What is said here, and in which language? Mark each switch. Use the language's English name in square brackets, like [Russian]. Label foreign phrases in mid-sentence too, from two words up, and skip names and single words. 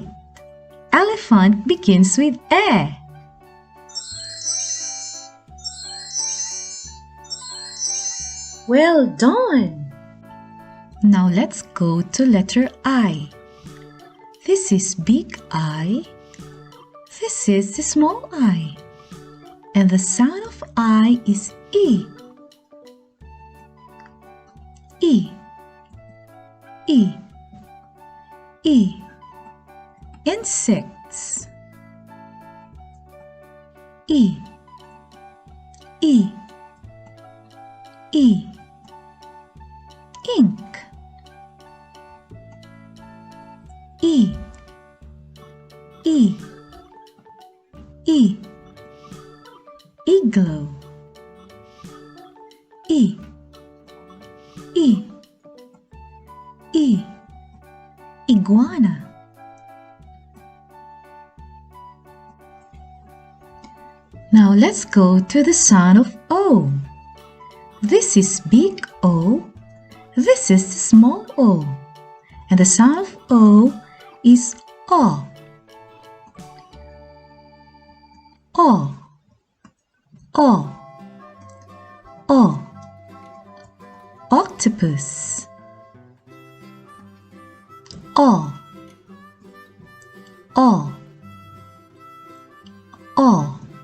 [English] Elephant begins with E. Well done! Now let's go to letter I. This is big I. This is the small I. And the sound of I is E. E, E, E. Insects. E, E, E. Ink. E, E, E. Igloo. E, E, E. Iguana. Now let's go to the sound of O. This is big O. This is the small O. And the sound of O is O. O. O. O. Octopus. O. O. O.